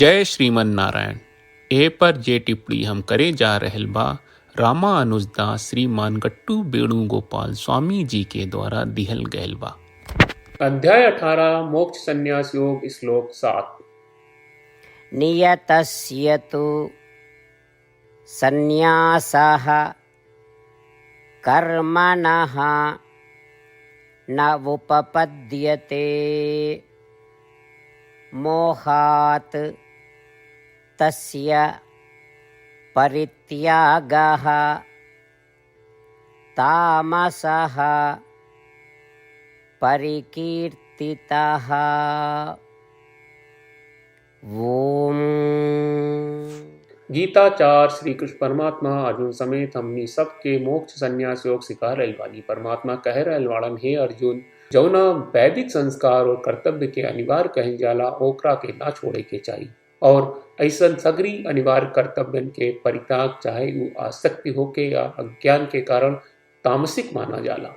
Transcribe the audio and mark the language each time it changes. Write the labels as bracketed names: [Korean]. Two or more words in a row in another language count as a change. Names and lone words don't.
[Sanskrit] जय श्रीमन नारायण। [Bhojpuri] ए पर जे टिप्पणी हम करे जा रहल बा रामानुजदास श्रीमान गट्टू वेणुगोपाल स्वामी जी के द्वारा दिहल गयल बा। अध्याय 18 मोक्ष संन्यास योग श्लोक 7। [Sanskrit] नियतस्य तु संन्यासः कर्मणः न उपपद्यते मोहात् तस्य परित्यागः तामसः परिकीर्तितः। ओम। [Bhojpuri] गीता 4 श्री कृष्ण परमात्मा अर्जुन समेत हमनी सबके मोक्ष संन्यास योग सिखा रहल बानी। परमात्मा कह रहल वाड़न, हे अर्जुन, जौना वैदिक संस्कार और कर्तव्य के अनिवार्य कहल जाला ओकरा के ना छोड़े के चाहिए, और ऐसन सगरी अनिवार्य कर्तव्यन के परित्याग चाहे वो आसक्ति होके या अज्ञान के कारण तामसिक माना जाला।